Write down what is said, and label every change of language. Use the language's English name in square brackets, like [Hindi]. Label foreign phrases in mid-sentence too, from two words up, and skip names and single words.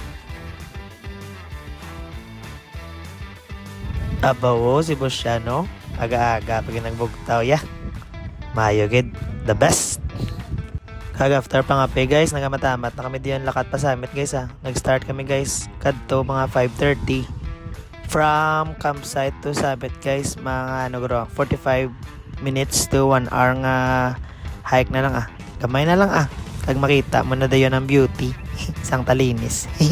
[Hiligaynon] Abawo si Bosiano, aga-aga pag nagbugtaw ya. Mayo gid, [English] the best. [Hiligaynon] Kag after pangape guys, nagamatamat na kami diyan lakat pa summit guys ah. Nag-start kami guys kadto mga 5:30 [English] from campsite to summit [Hiligaynon] guys, mga [English] 45 minutes to 1 hour [Hiligaynon] nga hike na lang ah. Gamay na lang ah. Kag makita mo na dayon ang beauty sang Talinis.